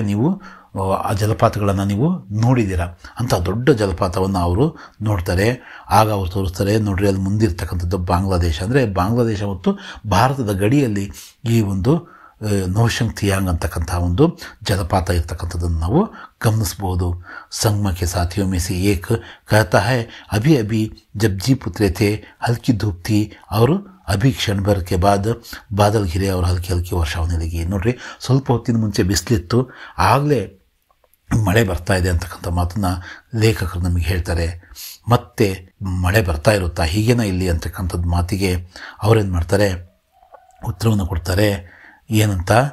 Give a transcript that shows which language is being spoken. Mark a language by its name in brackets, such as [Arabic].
[Kannada] ನೀವು ಆ ಜಲಪಾತಗಳನ್ನು ನೀವು ನೋಡಿದ್ದೀರ. ಅಂಥ ದೊಡ್ಡ ಜಲಪಾತವನ್ನು ಅವರು ನೋಡ್ತಾರೆ. ಆಗ ಅವರು ತೋರಿಸ್ತಾರೆ, ನೋಡ್ರಿ ಅಲ್ಲಿ ಮುಂದಿರ್ತಕ್ಕಂಥದ್ದು ಬಾಂಗ್ಲಾದೇಶ, ಅಂದರೆ ಬಾಂಗ್ಲಾದೇಶ ಮತ್ತು ಭಾರತದ ಗಡಿಯಲ್ಲಿ ಈ ಒಂದು ನೋಶಂಗ್ ತಿಯಾಂಗ್ ಅಂತಕ್ಕಂಥ ಒಂದು ಜಲಪಾತ ಇರ್ತಕ್ಕಂಥದ್ದನ್ನು ನಾವು ಗಮನಿಸ್ಬೋದು. [Hindi] ಸಂಗಮಕ್ಕೆ ಸಾಥಿಯೋ में से एक कहता है अभी अभी जब जीप उतरे थे हल्की धूप थी और अभी क्षण भर के बाद बादल घिरे और हल्की हल्की वर्षा होने लगी. [Kannada] ನೋಡ್ರಿ, ಸ್ವಲ್ಪ ಹೊತ್ತಿನ ಮುಂಚೆ ಬಿಸಿಲಿತ್ತು, ಆಗಲೇ ಮಳೆ ಬರ್ತಾ ಇದೆ ಅಂತಕ್ಕಂಥ ಮಾತನ್ನು ಲೇಖಕರು ನಮಗೆ ಹೇಳ್ತಾರೆ. ಮತ್ತೆ ಮಳೆ ಬರ್ತಾ ಇರುತ್ತಾ, ಹೀಗೇನ ಇಲ್ಲಿ ಅಂತಕ್ಕಂಥದ್ದು ಮಾತಿಗೆ ಅವರೇನು ಮಾಡ್ತಾರೆ? ಉತ್ತರವನ್ನು ಕೊಡ್ತಾರೆ. ಏನಂತ?